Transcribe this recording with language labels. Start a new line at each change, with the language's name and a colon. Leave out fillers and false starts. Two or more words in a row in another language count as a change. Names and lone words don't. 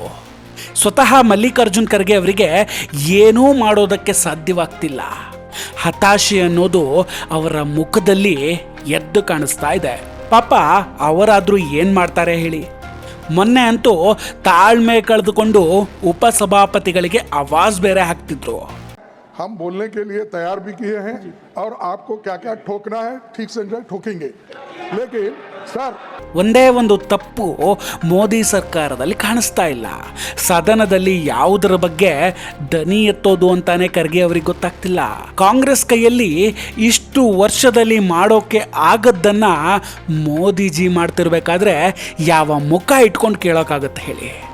Kannada: ಸ್ವತಃ ಮಲ್ಲಿಕಾರ್ಜುನ್ ಖರ್ಗೆ ಅವರಿಗೆ ಏನೂ ಮಾಡೋದಕ್ಕೆ ಸಾಧ್ಯವಾಗ್ತಿಲ್ಲ. ಹತಾಶೆ ಅನ್ನೋದು ಅವರ ಮುಖದಲ್ಲಿ ಎದ್ದು ಕಾಣಿಸ್ತಾ ಇದೆ. ಪಾಪ ಅವರಾದರೂ ಏನು ಮಾಡ್ತಾರೆ ಹೇಳಿ. ಮೊನ್ನೆ ಅಂತೂ ತಾಳ್ಮೆ ಕಳೆದುಕೊಂಡು ಉಪಸಭಾಪತಿಗಳಿಗೆ ಆವಾಜ್ ಬೇರೆ ಹಾಕ್ತಿದ್ರು.
Hindi: हम बोलने के लिए तैयार भी किए हैं और आपको क्या क्या ठोकना है ठीक से ठोकेंगे. लेकिन सर,
Kannada: ಒಂದೇ ಒಂದು ತಪ್ಪು ಮೋದಿ ಸರ್ಕಾರದಲ್ಲಿ ಕಾಣಿಸ್ತಾ ಇಲ್ಲ. ಸದನದಲ್ಲಿ ಯಾವುದರ ಬಗ್ಗೆ ದನಿ ಎತ್ತೋದು ಅಂತಾನೆ ಖರ್ಗೆ ಅವರಿಗೆ ಗೊತ್ತಾಗ್ತಿಲ್ಲ. ಕಾಂಗ್ರೆಸ್ ಕೈಯಲ್ಲಿ ಇಷ್ಟು ವರ್ಷದಲ್ಲಿ ಮಾಡೋಕೆ ಆಗದ್ದನ್ನ ಮೋದಿಜಿ ಮಾಡ್ತಿರ್ಬೇಕಾದ್ರೆ ಯಾವ ಮುಖ ಇಟ್ಕೊಂಡು ಕೇಳೋಕ್ಕಾಗತ್ತೆ ಹೇಳಿ.